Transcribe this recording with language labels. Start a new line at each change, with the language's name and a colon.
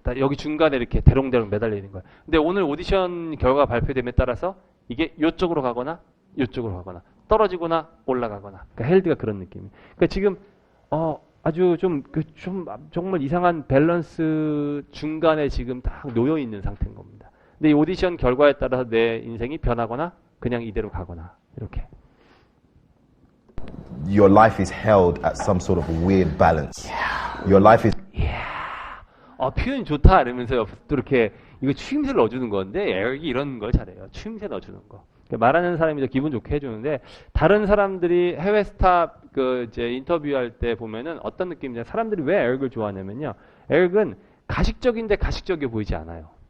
Korean: 딱 여기 중간에 이렇게 대롱대롱 매달려 있는 거예요. 근데 오늘 오디션 결과 발표됨에 따라서 이게 요쪽으로 가거나 요쪽으로 가거나 떨어지거나 올라가거나. 그러니까 헬드가 그런 느낌이에요. 그러니까 지금 아주 좀 정말 이상한 밸런스 중간에 지금 딱 놓여 있는 상태인 겁니다. 근데 이 오디션 결과에 따라서 내 인생이 변하거나 그냥 이대로 가거나 이렇게.
English: Your life is held at some sort of weird balance. Your life is
Korean: 표현 좋다 이러면서 옆에서 또 이렇게 이거 추임새를 넣어주는 건데 에릭이 이런 걸 잘해요. 추임새 넣어주는 거. 말하는 사람이 더 기분 좋게 해주는데 다른 사람들이 해외 스타 이제 인터뷰할 때 보면은 어떤 느낌이냐. 사람들이 왜 에릭을 좋아하냐면요. 에릭은 가식적인데 가식적이어 보이지 않아요.